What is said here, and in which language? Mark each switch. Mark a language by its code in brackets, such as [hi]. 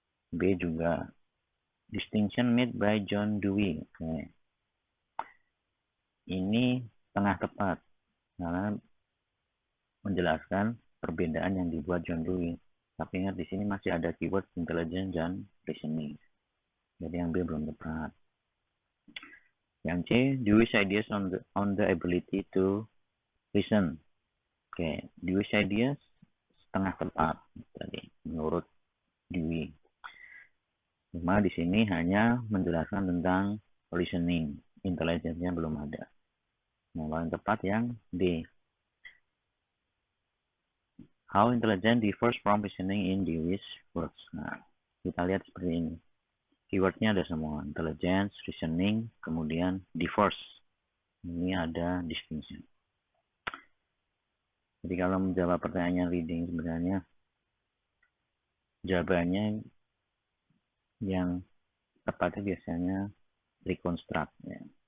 [id] B juga, [en] distinction made by John Dewey. [id] Oke. Ini tengah tepat karena menjelaskan perbedaan yang dibuat John Dewey. Tapi ingat di sini masih ada keyword intelligence dan reasoning. Jadi yang B belum tepat. Yang C, [en] Dewey's ideas on the ability to reason. [id] Oke, [en] Dewey's ideas [id] setengah tepat tadi menurut Dewey. Cuma di sini hanya menjelaskan tentang reasoning, intelligence-nya belum ada. Nah, paling tepat yang D. [en] How intelligent differs from reasoning in these words. [id] Nah, kita lihat seperti ini. Keywordnya ada semua. Intelligence, reasoning, kemudian differs. Ini ada distinction. Jadi kalau menjawab pertanyaan reading sebenarnya jawabannya yang tepatnya biasanya reconstruct ya.